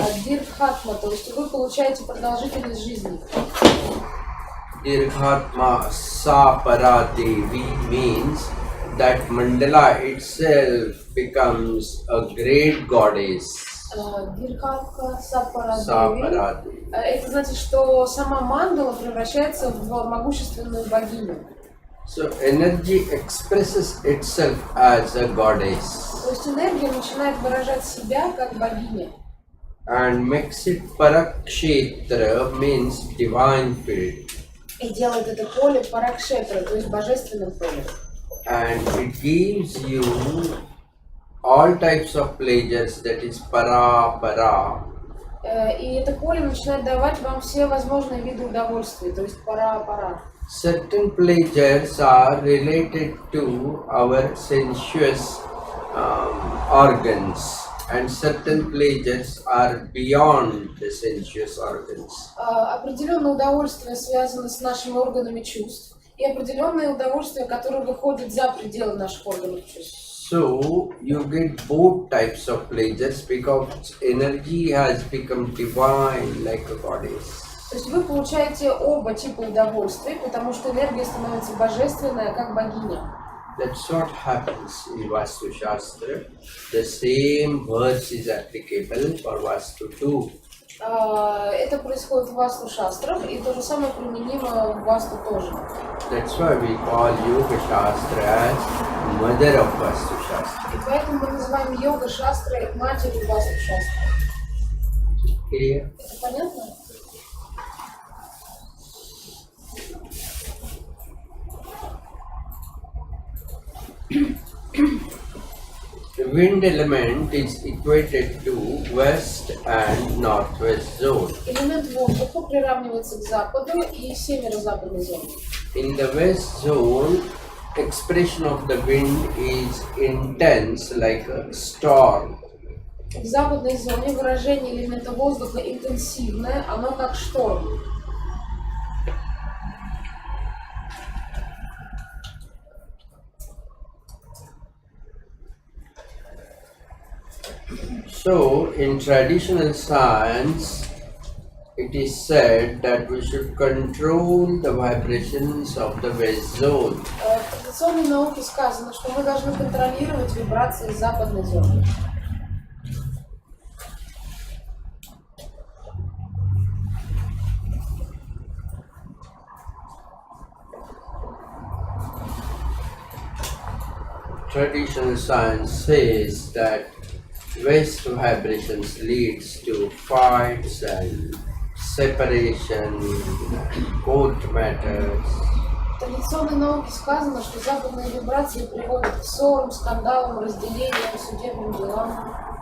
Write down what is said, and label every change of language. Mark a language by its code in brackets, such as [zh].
[ru] Диргхатма, то есть вы получаете продолжительность жизни. [en] Dirghatma Saparadevi means that mandala itself becomes a great goddess. [ru] Диргхатка Сапарадеви. [en] Saparadevi. [ru] Это значит, что сама мандала превращается в могущественную богиню. [en] So energy expresses itself as a goddess. [ru] То есть энергия начинает выражать себя как богиня. [en] And makes it Parakshetra means divine field. [ru] И делает это поле паракшетра, то есть божественным полем. [en] And it gives you all types of pleasures, that is para. [ru] И это поле начинает давать вам все возможные виды удовольствия, то есть пара. [en] Certain pleasures are related to our sensuous organs, and certain pleasures are beyond the sensuous organs. [ru] Определенное удовольствие связано с нашими органами чувств, и определенное удовольствие, которое выходит за пределы наших органов чувств. [en] So you get both types of pleasures because energy has become divine like a goddess. [ru] То есть вы получаете оба типа удовольствий, потому что энергия становится божественная, как богиня. [en] That's what happens in Vastу-Шастра. The same verse is applicable for Vastu too. [ru] Это происходит в Васту-Шастрах, и то же самое применимо в Васту тоже. [en] That's why we call Yoga Shastra as mother of Vastu-Шастра. [ru] И поэтому мы называем йога-шастрой матерью Васту-Шастры. [en] Clear? [ru] Это понятно? [en] The wind element is equated to west and northwest zone. [ru] Элемент воздуха приравнивается к западу и северо-западной зоне. [en] In the west zone, expression of the wind is intense like a storm. [ru] В западной зоне выражение элемента воздуха интенсивное, оно как шторм. [en] So, in traditional science, it is said that we should control the vibrations of the west zone. [ru] В традиционной науке сказано, что мы должны контролировать вибрации западной зоны. [en] traditional science says that waste vibrations leads to fights and separation, court matters. [ru] В традиционной науке сказано, что западные вибрации приводят к ссорам, скандалам, разделениям, судебным делам.